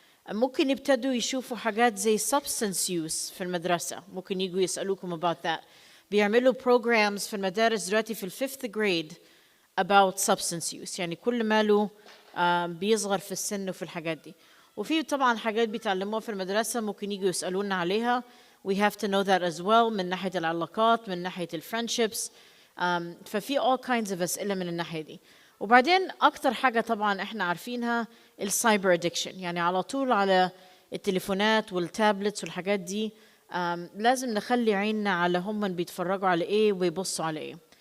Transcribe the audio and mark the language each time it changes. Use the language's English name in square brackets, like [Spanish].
[Arabic] ممكن يبتدوا يشوفوا حاجات زي substance use في المدرسة، ممكن يجوا يسألوكم [English] about that. [Arabic] بيعملوا programs في المدارس دلوقتي في الفifth grade [English] about substance use، [Arabic] يعني كل ماله بيصغر في السن وفي الحاجات دي. وفي طبعا حاجات بيتعلموها في المدرسة ممكن يجوا يسألونا عليها. [English] we have to know that as well، [Arabic] من ناحية العلاقات، من ناحية الفريندشيبس. ففي all kinds of أسئلة من الناحية دي. وبعدين أكتر حاجة طبعا إحنا عارفينها السايبر ادكشن، يعني على طول على التليفونات والتابلتس والحاجات دي. لازم نخلي عيننا على هم بيتفرجوا على إيه ويبصوا على إيه.